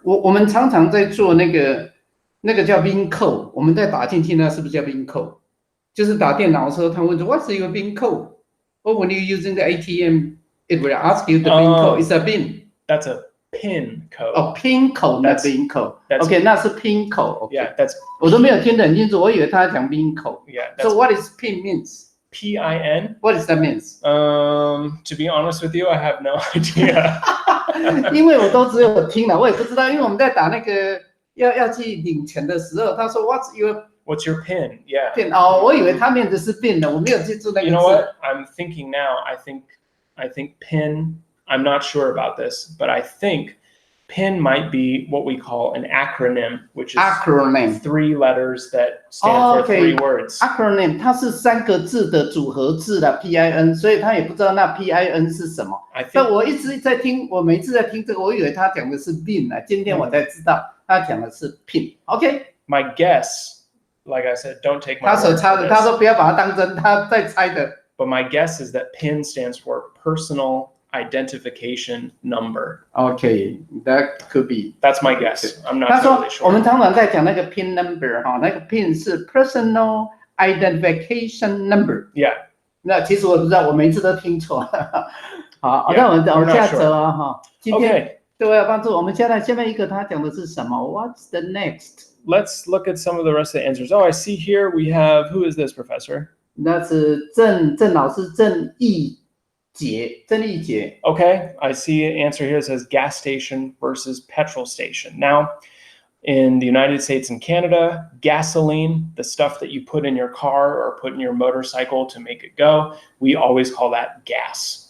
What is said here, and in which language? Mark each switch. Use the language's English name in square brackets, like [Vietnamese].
[Chinese] 我们常常在做那个叫 bin code， 我们在打进去那是不是叫 bin code？就是打电脑的时候，他问说 [English] What's your bin code？ Or when you're using the ATM, it will ask you the bin code. It's a bin. That's a pin code. Oh, pin code, not bin code. [Chinese] OK， 那是 pin code. [English] Yeah, that's. [Chinese] 我都没有听得很清楚，我以为他讲 bin code. [English] Yeah. So what is pin means? PIN. What does that means? To be honest with you, I have no idea. [Chinese] 因为我都只有听了，我也不知道，因为我们在打那个。要去领钱的时候，他说 [English] What's your pin? Yeah. [Chinese] Pin 哦，我以为他念的是 pin 呢，我没有记住那个字。 [English] You know what? I'm thinking now. I think pin. I'm not sure about this, but I think pin might be what we call an acronym, which is 3 letters that stand for 3 words. [Chinese] Acronym 它是3个字的组合字的 PIN， 所以他也不知道那 PIN 是什么。但我一直在听，我每次在听这个，我以为他讲的是 bin 啊，今天我才知道。他讲的是 pin， OK。 [English] My guess, like I said, don't take my word for this. [Chinese] 他所猜的，他说不要把它当真，他在猜的。 [English] But my guess is that PIN stands for personal identification number. Okay, that could be. That's my guess. I'm not totally sure. [Chinese] 他说我们常常在讲那个 PIN number 哈，那个 PIN 是 personal identification number. [English] Yeah. [Chinese] 那其实我不知道，我每次都听错。好，那我们下走啊哈，今天。对我有帮助。我们下面一个他讲的是什么 ？ [English] What's the next? Let's look at some of the rest of the answers. Oh, I see here we have, who is this, Professor? [Chinese] 那是郑老师郑义杰。 [English] Okay, I see an answer here that says gas station versus petrol station. Now, in the United States and Canada, gasoline, the stuff that you put in your car or put in your motorcycle to make it go, we always call that gas.